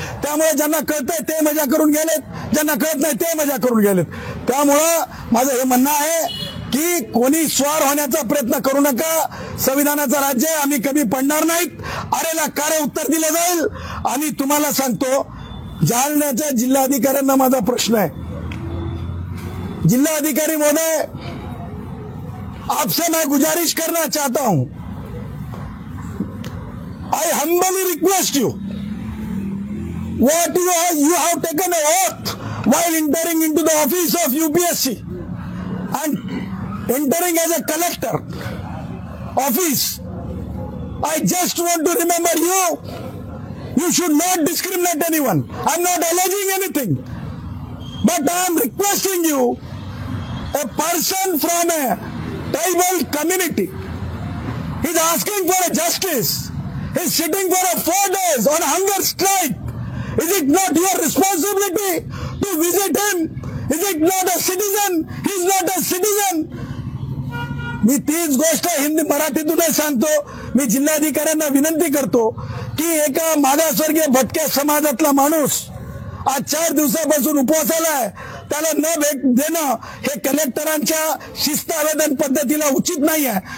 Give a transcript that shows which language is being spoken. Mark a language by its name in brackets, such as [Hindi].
[Marathi] त्यामुळे ज्यांना कळतंय ते मजा करून गेलेत, ज्यांना कळत नाही ते मजा करून गेलेत. त्यामुळं माझं हे म्हणणं आहे की कोणी स्वार होण्याचा प्रयत्न करू नका. संविधानाचं राज्य आहे, आम्ही कमी पडणार नाहीत. अरेला कारे उत्तर दिले जाईल. आणि तुम्हाला सांगतो, जालन्याच्या जिल्हाधिकाऱ्यांना माझा प्रश्न आहे. जिल्हाधिकारी महोदय, [Hindi] आपसे मैं गुजारिश करना चाहता हूं, [English] I humbly request you, what you have taken an oath while entering into the office of UPSC and entering as a collector office. I just want to remember you. You should not discriminate anyone. I'm not alleging anything, but I am requesting you, a person from a tribal community is asking for a justice. He's sitting for 4 days on hunger strike. Is it not your responsibility to visit him? Is it not a citizen? He's not a citizen. [Marathi] मी तीच गोष्ट हिंदी मराठीतूनच सांगतो. मी जिल्हाधिकाऱ्यांना विनंती करतो की एका मागासवर्गीय भटक्या समाजातला माणूस आज 4 दिवसापासून उपवासाला आहे, त्याला न भेट देणं हे कलेक्टरांच्या शिस्त आवेदन पद्धतीला उचित नाही आहे.